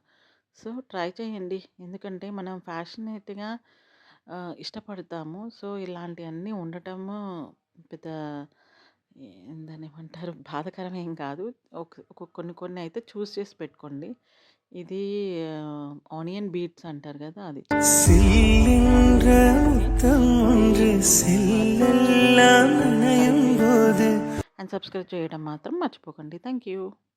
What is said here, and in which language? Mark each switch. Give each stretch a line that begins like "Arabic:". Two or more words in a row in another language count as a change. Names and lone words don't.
Telugu: సో, ట్రై చేయండి. ఎందుకంటే మనం ఫ్యాషనేట్‌గా ఇష్టపడతాము. సో, ఇలాంటియన్నీ ఉండటము పెద్ద దాన్నేమంటారు బాధాకరం ఏం కాదు. కొన్ని కొన్ని అయితే చూస్ చేసి పెట్టుకోండి. ఇది
English: onion beets
Telugu: అంటారు గదా! అది చాలా
Tamil: சில்லின்ற முத்தம் ஒன்று செல்லெல்லாம் நனையும் போது
English: and subscribe
Telugu: చేయడం మాత్రం మర్చిపోకండి.
English: Thank you.